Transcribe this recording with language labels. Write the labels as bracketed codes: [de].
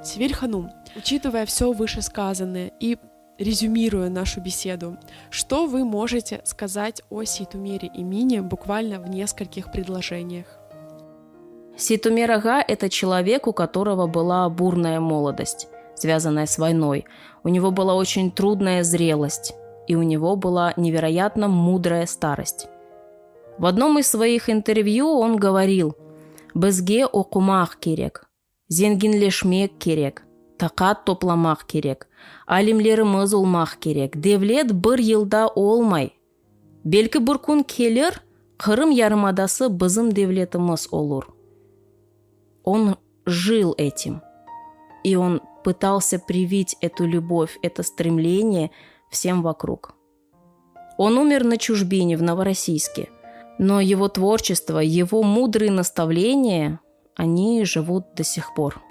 [ru] Севиль Ханум, учитывая все вышесказанное и резюмируя нашу беседу, что вы можете сказать о Ситумире Эмине буквально в нескольких предложениях? Ситумир Ага – это человек, у которого была бурная молодость, связанная с войной. У него была очень трудная зрелость, и у него была невероятно мудрая старость. В одном из своих интервью он говорил: [crh] «Бізге оқымақ керек, зеңгінлешмек керек, тақат топламақ керек, алимлеріміз олмақ керек, девлет бір елда олмай. Белкі бір күн келер, Қырым ярымадасы бізім девлетіміз олур». [ru] Он жил этим, и он пытался привить эту любовь, это стремление всем вокруг. Он умер на чужбине в Новороссийске, но его творчество, его мудрые наставления, они живут до сих пор.